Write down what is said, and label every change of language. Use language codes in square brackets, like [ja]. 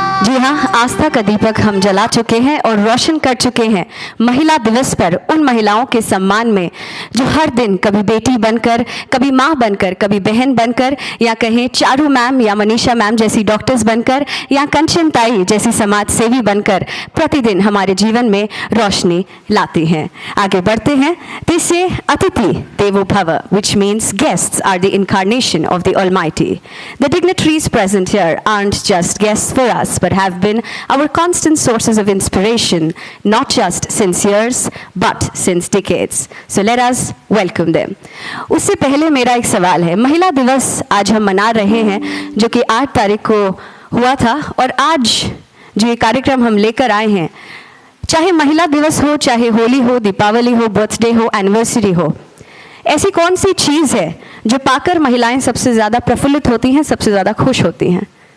[hi] जी हाँ, आस्था का दीपक हम जला चुके हैं और रोशन कर चुके हैं महिला दिवस पर उन महिलाओं के सम्मान में जो हर दिन कभी बेटी बनकर, कभी माँ बनकर, कभी बहन बनकर, या कहें चारू मैम या मनीषा मैम जैसी डॉक्टर्स बनकर, या कंचन ताई जैसी समाज सेवी बनकर प्रतिदिन हमारे जीवन में रोशनी लाती हैं। आगे बढ़ते हैं। [en] They say [sa] अतिथि देवो भव, [en] which means guests are the incarnation of the Almighty. The dignitaries present here aren't just guests for us, but have been our constant sources of inspiration, not just since years, but since decades. So let us welcome them. [hi] उससे पहले मेरा एक सवाल है। महिला दिवस आज हम मना रहे हैं जो कि 8 तारीख को हुआ था, और आज जो ये कार्यक्रम हम लेकर आए हैं, चाहे महिला दिवस हो, चाहे होली हो, दीपावली हो, बर्थडे हो, एनिवर्सरी हो, ऐसी कौन सी चीज़ है जो पाकर महिलाएं सबसे ज़्यादा प्रफुल्लित होती हैं, सबसे ज़्यादा खुश होती हैं?